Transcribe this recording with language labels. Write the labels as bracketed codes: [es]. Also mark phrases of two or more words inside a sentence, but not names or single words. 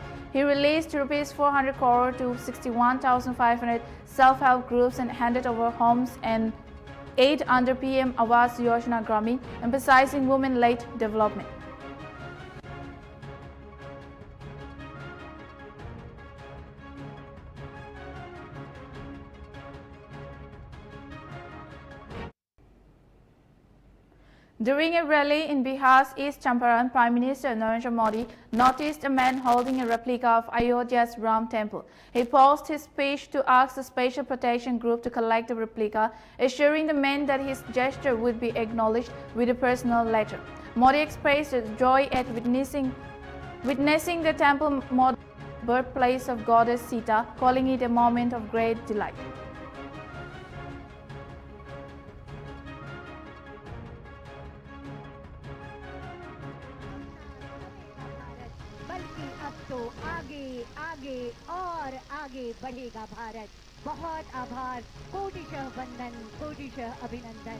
[en] He released Rs 400 crore to 61,500 self-help groups and handed over homes and aid under PM Awas Yojana Gramin, emphasizing women-led development. During a rally in Bihar's East Champaran, Prime Minister Narendra Modi noticed a man holding a replica of Ayodhya's Ram Temple. He paused his speech to ask the Special Protection Group to collect the replica, assuring the man that his gesture would be acknowledged with a personal letter. Modi expressed joy at witnessing the temple model, birthplace of goddess Sita, calling it a moment of great delight. [hi] तो आगे आगे और आगे बढ़ेगा भारत। बहुत आभार, कोटिशः वंदन, कोटिशः अभिनंदन।